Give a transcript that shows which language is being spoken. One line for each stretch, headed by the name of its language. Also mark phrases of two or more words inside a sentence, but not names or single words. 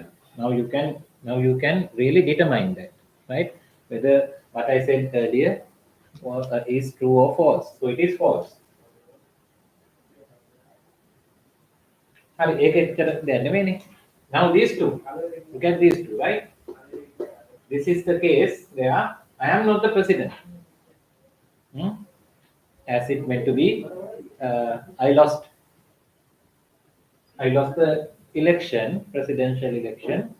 English: Now you can really determine that, right? Whether what I said earlier is true or false. So it is false.
Sinhala: හරි ඒක එච්චර දෙයක් නෙමෙයිනේ.
English: Now these two, look at these two, right? This is the case where I am not the president. As it meant to be, I lost the election, presidential election.